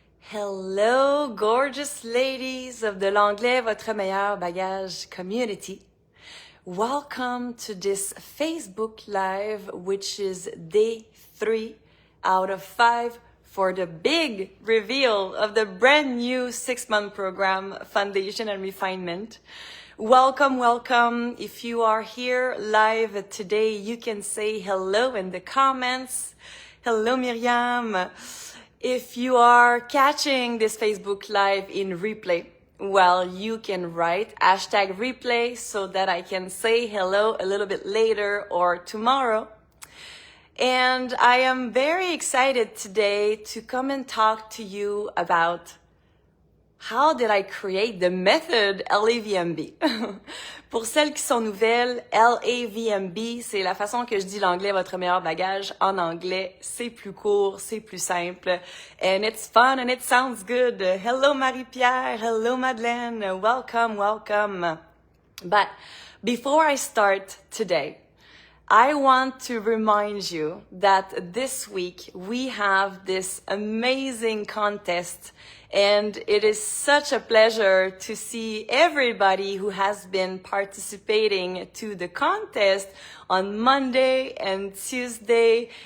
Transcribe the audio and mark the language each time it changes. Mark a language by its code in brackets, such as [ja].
[en] Hello, gorgeous ladies of the l'anglais, votre meilleur bagage community. Welcome to this Facebook Live, which is day 3 out of 5 for the big reveal of the brand new 6-month program, Foundation and Refinement. Welcome, welcome. If you are here live today, you can say hello in the comments. Hello, Miriam. If you are catching this Facebook Live in replay, well, you can write #replay so that I can say hello a little bit later or tomorrow. And I am very excited today to come and talk to you about how did I create the method LAVMB. [fr] Pour celles qui sont nouvelles, LAVMB, c'est la façon que je dis l'anglais, votre meilleur bagage. En anglais, c'est plus court, c'est plus simple. [en] And it's fun and it sounds good. Hello Marie-Pierre, hello Madeleine, welcome, welcome. But before I start today, I want to remind you that this week we have this amazing contest, and it is such a pleasure to see everybody who has been participating to the contest on Monday and Tuesday.